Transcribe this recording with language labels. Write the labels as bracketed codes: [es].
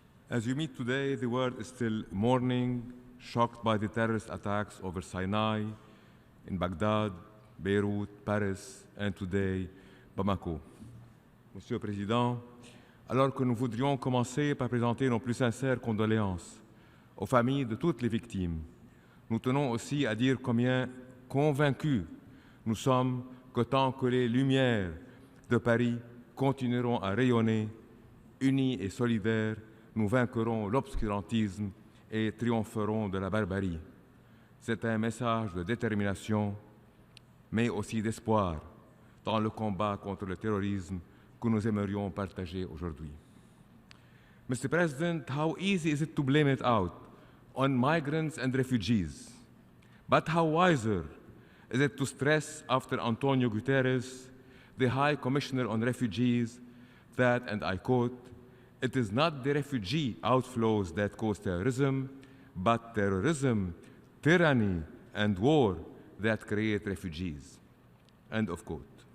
[en] As you meet today, the world is still mourning, shocked by the terrorist attacks over Sinai, in Baghdad, Beirut, Paris, and today, Bamako. [fr] Monsieur le Président, alors que nous voudrions commencer par présenter nos plus sincères condoléances aux familles de toutes les victimes, nous tenons aussi à dire combien convaincus nous sommes que tant que les lumières de Paris continueront à rayonner, unis et solidaires, nous vaincrons l'obscurantisme et triompherons de la barbarie. C'est un message de détermination, mais aussi d'espoir dans le combat contre le terrorisme que nous aimerions partager aujourd'hui. [en] Mr. President, how easy is it to blame it out on migrants and refugees? But how wiser is it to stress after Antonio Guterres, the High Commissioner on Refugees, that, and I quote, "It is not the refugee outflows that cause terrorism, but terrorism, tyranny, and war that create refugees." End of quote.